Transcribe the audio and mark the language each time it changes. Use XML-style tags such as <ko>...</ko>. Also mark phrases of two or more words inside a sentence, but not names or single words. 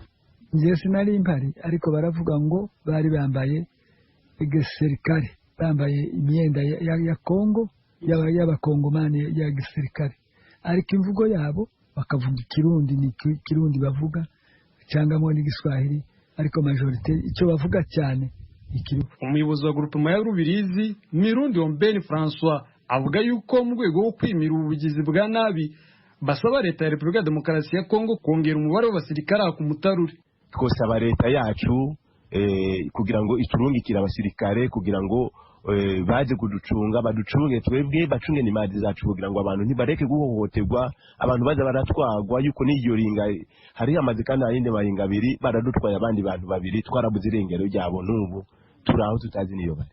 <rw>Njye sinari mpari, ariko baravuga ngo bari bambaye igisirikare, bambaye imyenda ya Kongo, y'abakongomani ya gisirikare, ariko imvugo yabo bakavuga ikirundi, ni kirundi bavuga cyangwa n'igiswahili, ariko majorite icyo bavuga cyane ikirundi. Umuyobozi wa groupement ya Rubirizi Mirundi Ombeni François avuga yuko mu rwego rwo kwimira ubugizi bwa nabi basaba leta ya Republika Demokarasi ya Kongo kongera umubare w'abasirikare ku Mutarure.</rw> <rn>Twosaba leta yacu kugira ngo iturungikire abasirikare kugira ngo baje kuducunga, baducunge twebwe, bacunge n'imadi zacu kugira ngo abantu ntibareke guhohoterwa, abantu baza baratwagwa yuko n'iyo ringa hari amazi kandi ayindi maringa abiri baradutwaye abandi bantu babiri, twarabuze irengero ryabo, n'ubu turaho tutazi niyo bari.</rn>